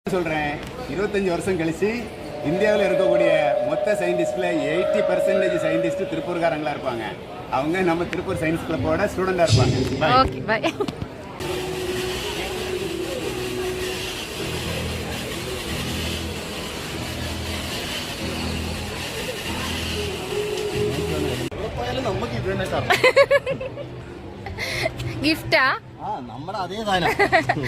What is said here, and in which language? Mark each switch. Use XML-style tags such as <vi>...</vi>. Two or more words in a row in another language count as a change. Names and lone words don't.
<ta>சொல்றேன் 25 வருஷம் கழிச்சு இந்தியாவில் இருக்கக்கூடிய மொத்த சயின்டிஸ்ட்ல 80% சயின்டிஸ்ட் திருப்பூர்காரங்களா இருப்பாங்க. அவங்க நம்ம திருப்பூர் சயின்ஸ் கிளப்போட ஸ்டூடெண்டா இருப்பாங்க.</ta> <en>okay bye.</en> <ml>നമുക്ക് ഇത് തന്നെ സാർ ഗിഫ്റ്റാ നമ്മുടെ അതേ സാധനം.</ml>